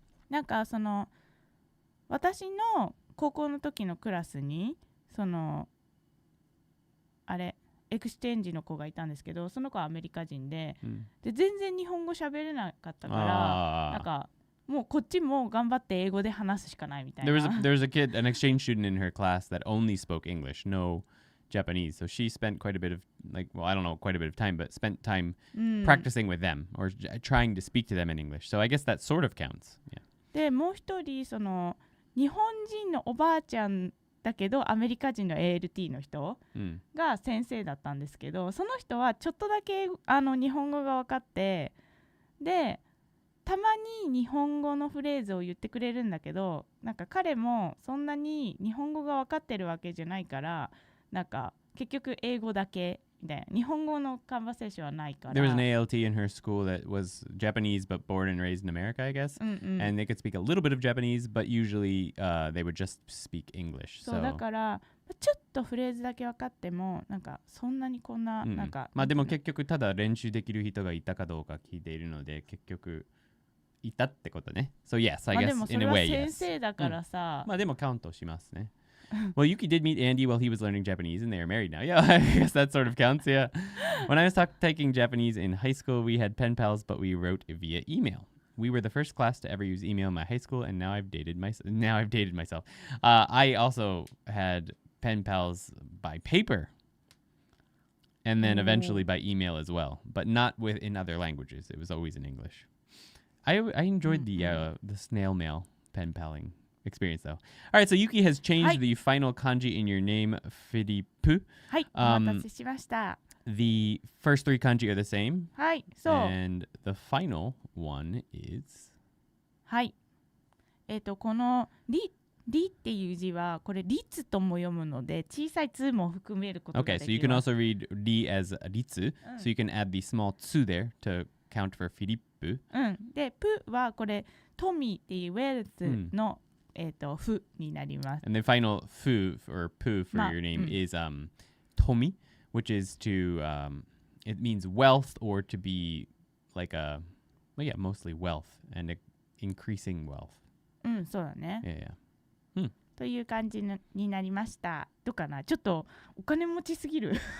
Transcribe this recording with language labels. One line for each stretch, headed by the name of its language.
Japanese: なんか私の高校の時のクラスにエクスチェンジの子がいたんですけど、その子はアメリカ人で、で全然日本語喋れなかったからなんかもうこっちも頑張って英語で話すしかないみたいな。
English: There was a kid, an exchange student in her class that only spoke English, no Japanese. So she spent quite a bit of I don't know, quite a bit of time, but spent time practicing with them or trying to speak to them in English. So I guess that sort of counts. Yeah.
Japanese: でもう一人日本人のおばあちゃんだけどアメリカ人の ALT の人が先生だったんですけど、その人はちょっとだけ日本語が分かって、でたまに日本語のフレーズを言ってくれるんだけど、なんか彼もそんなに日本語が分かってるわけじゃないから、なんか結局英語だけみたいな、日本語のカンバセーションはないから。
English: There was an ALT in her school that was Japanese but born and raised in America, I guess. And they could speak a little bit of Japanese, but usually they would just speak English.
Japanese: そうだからちょっとフレーズだけ分かってもなんかそんなにこんな、なんかまあでも結局ただ練習できる人がいたかどうか聞いているので、結局いたってことね。
English: So yes, I guess in a way, yes.
Japanese: でもそれは先生だからさ。まあでもカウントしますね。
English: Well, Yuki did meet Andy while he was learning Japanese, and they are married now. Yeah, I guess that sort of counts, yeah. When I was taking Japanese in high school, we had pen pals, but we wrote via email. We were the first class to ever use email in my high school, and now I've dated myself. I also had pen pals by paper, and then eventually by email as well, but not in other languages. It was always in English. I enjoyed the snail mail pen paling experience, though. All right, so Yuki has changed the final kanji in your name, Philippe.
Japanese: はい、お待たせしました。
English: The first three kanji are the same.
Japanese: はい、そう。
English: And the final one is...
Japanese: はい。このリっていう字はこれ律とも読むので小さいつも含めることができます。
English: Okay, so you can also read ri as ritsu, so you can add the small tsu there to count for Philippe.
Japanese: うん。で、プはこれ富っていうウェルズの、フになります。
English: And the final fu or pu for your name is tomi, which is to it means wealth or to be like mostly wealth and increasing wealth.
Japanese: うん、そうだね。
English: Yeah.
Japanese: という感じになりました。どうかなちょっとお金持ちすぎる。